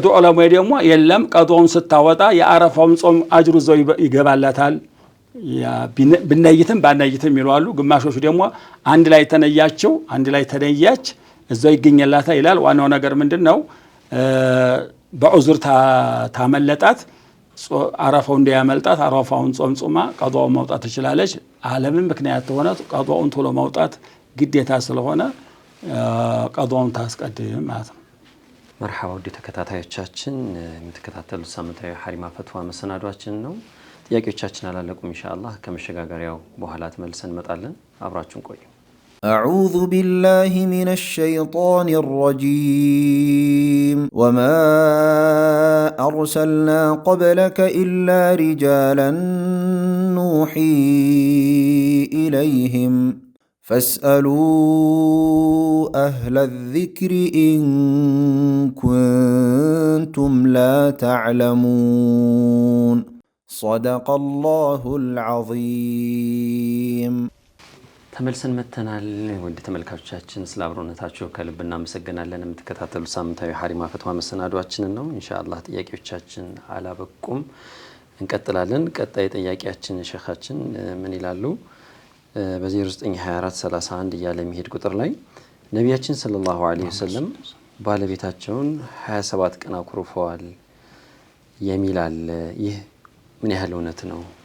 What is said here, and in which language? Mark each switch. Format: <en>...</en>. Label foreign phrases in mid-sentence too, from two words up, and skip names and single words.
<am>ዑለማ ደግሞ የለም ቀዳውን ስታወጣ የአረፋውን ጾም አጅሩ ዘው ይገባላታል ያ ብነይትም ባነይትም ይሏሉ ግማሾቹ ደግሞ አንድ ላይ ተነያቸው አንድ ላይ ተነያች እዛው ይገኛላታ ይላል ዋናው ነገር ምንድነው በዑዝር ታመለጣት አረፋው እንዲያመልጣት አረፋውን ጾም ጾማ ቀዳውን ማውጣት ትችላለች ዓለምን ምክንያት ሆነ ቀዳውን ቶሎ ማውጣት ግዴታ ስለሆነ ቀዳውን ታስቀድም ማለት ነው</am> <ar>مرحبا ودي</ar> <am>ተከታታዮቻችን የምትከታተሉት ሳምንታዊ ሐሪማ ፈትዋ መሰናዷችን ነው ጥያቄዎቻችን አላለቁም ኢንሻአላህ ከመሸጋገሪያው በኋላ ተመልሰን እንመጣለን አብራችሁን ቆዩ</am> <ar>أعوذ بالله من الشيطان الرجيم وما أرسلنا قبلك إلا رجالا نوحي إليهم فاسألوا أهل الذكر إن كنتم لا تعلمون صدق الله العظيم</ar> <am>ተመልሰን መተናል ወንድ ተመልካቾቻችን ስለ አብሮነታችሁ ከልብና መሰገናለን የምትከታተሉ ሳምንታዊ ሐሪማ ፈትዋ መሰናዷችን ነው ኢንሻአላህ ጥያቄዎቻችን አላበቁም እንቀጥላለን ቀጣይ ጥያቄያችን ሸኻችን ምን ይላሉ በ0924 31 ያለ የሚሄድ ቁጥር ላይ ነብያችን</am> <ar>صلى الله عليه وسلم</ar> <am>ባለቤታቸውን 27 ቀን አኩርፈዋል የሚላል ይህ ምን ያህል እውነት ነው</am>